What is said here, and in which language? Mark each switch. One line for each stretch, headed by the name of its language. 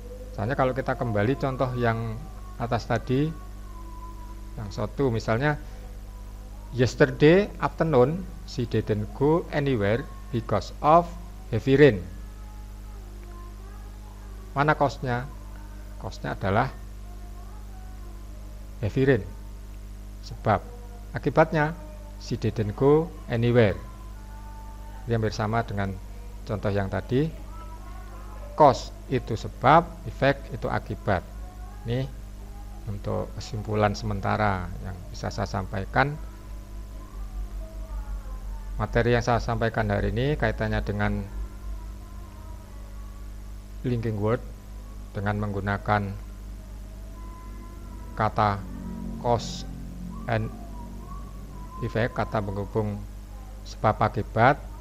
Indonesian: Misalnya kalau kita kembali contoh yang atas tadi, yang satu misalnya
English: yesterday afternoon she didn't go anywhere because of heavy rain.
Indonesian: Mana cause-nya? Cause-nya adalah
English: heavy rain.
Indonesian: Sebab akibatnya
English: she didn't go anywhere.
Indonesian: Ini hampir sama dengan contoh yang tadi. Cause itu sebab, efek itu akibat. Ini untuk kesimpulan sementara yang bisa saya sampaikan. Materi yang saya sampaikan hari ini kaitannya dengan linking word dengan menggunakan kata cause and effect, kata penghubung sebab akibat.